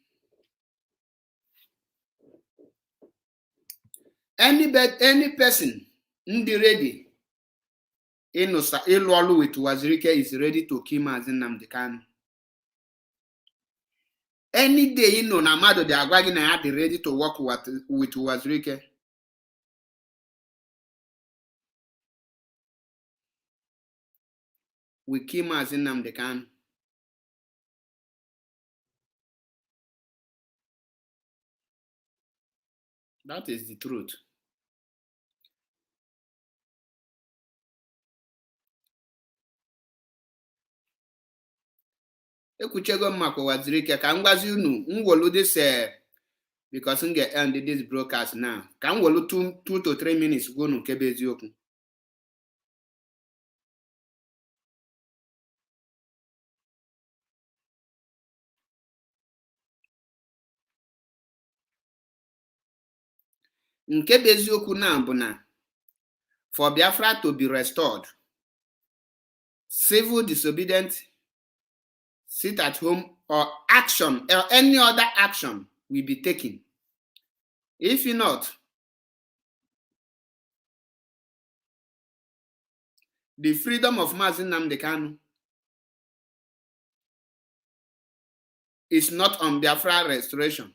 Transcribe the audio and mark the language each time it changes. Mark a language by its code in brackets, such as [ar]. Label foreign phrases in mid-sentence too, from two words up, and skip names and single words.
[en] Any person [ig] ndị ready ịlụ ọlụ [en] with uwazuruike is ready to kill Maazị Nnamdi Kanu. Any day [ig] na mmadụ dị agwa gị na ya dị [en] ready to work with uwazuruike, we kill Maazị Nnamdi Kanu. That is the truth. [ig] Ekwuchego m maka uwazuruike ka m gwazi unu nwolu [en] this because [ig] m ga- [en] end this broadcast now. [ig] Ka m welu [en] 2 to 3 minutes [ig] gwa unu nke bụ eziokwu. Nke bụ eziokwu na bụ na [en] for Biafra to be restored, civil disobedience, sit at home, or action or any other action will be taken. If not, the freedom of Maazị Nnamdi Kanu is not on Biafra Restoration.